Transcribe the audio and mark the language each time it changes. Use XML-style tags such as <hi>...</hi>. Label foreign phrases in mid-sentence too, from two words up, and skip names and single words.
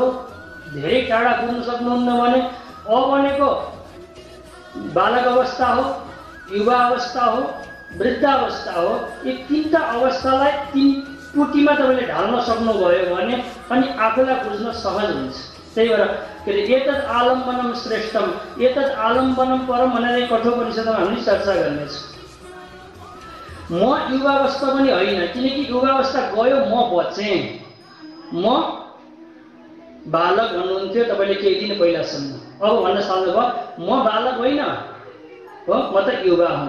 <ne>धेरै टाढा पुग्न सक्नुहुन्न भने अ भनेको बालक अवस्था हो, युवा अवस्था हो, वृद्धावस्था हो। यी 3टा अवस्थालाई 3 पुटीमा तपाईँले ढाल्न सक्नुभयो भने अनि आफूलाई बुझ्न सहज हुन्छ। त्यही भएर के अरे</ne> <sa>एतद् आलम्बनम श्रेष्ठम एतद् आलम्बनम परम</sa> <ne>भनेर कठोपनिषदमा हामीले चर्चा गर्नेछौँ। म युवावस्था पनि होइन, किनकि युवावस्था गयो म बचेँ। म बालक भन्नुहुन्थ्यो तपाईँले केही दिन पहिलासम्म, अब भन्न सक्नुभयो म बालक होइन हो, म त युवा हुँ।</ne>